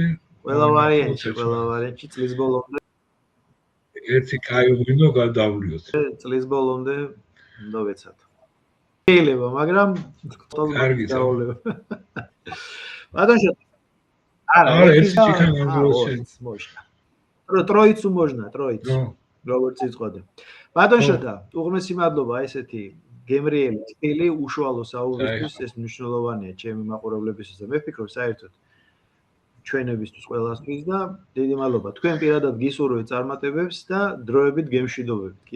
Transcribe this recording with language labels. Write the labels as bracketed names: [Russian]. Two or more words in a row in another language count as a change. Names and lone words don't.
[Georgian] ყველა ვარიანტი წლის ბოლომდე ერთი კაი ღვინო გადავლიოთ. წლის ბოლომდე უნდა ვეცადო. შეიძლება, მაგრამ კარგი დაავლება. ბატონ შეტა არა, ერთი ჩიქან ამბობს. [Russian] Троицу можно, троицу. [Georgian] როგორც იწყვეტე. ბატონ შეტა, უღმესი მადლობა ესეთი გემრიელი სტილი უშუალო საუბრისთვის, ეს მნიშვნელოვანია ჩემი მაყურებლებისთვის და მე ვფიქრობ საერთოდ ჩვენებისთვის ყველასთვის და დიდი მადლობა. თქვენ პირადად გისურვებთ წარმატებებს და დროებით გემშვიდობებით.